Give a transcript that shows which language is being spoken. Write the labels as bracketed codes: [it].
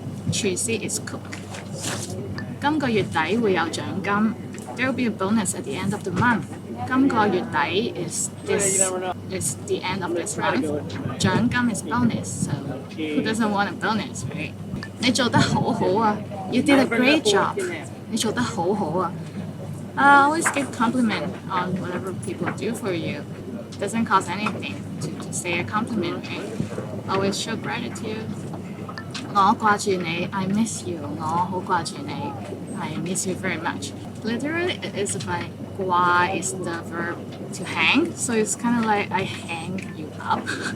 [yue] 廚師 is cook. 今個月底會有獎金。 [en] There will be a bonus at the end of the month. 今個月底 is the end of this month. 獎金 is bonus. So who doesn't want a bonus, right? [yue] 你做得好好啊！ [en] You did a great job. [yue] 你做得好好啊 [en] Always give compliment on whatever people do for you. Doesn't cost anything to say a compliment, right? Always show gratitude. [yue] 我掛住你 [en] I miss you. [yue] 我好掛住你 [en] I miss you very much. Literally, it is by 掛 is the verb to hang, so it's kind of like I hang you up.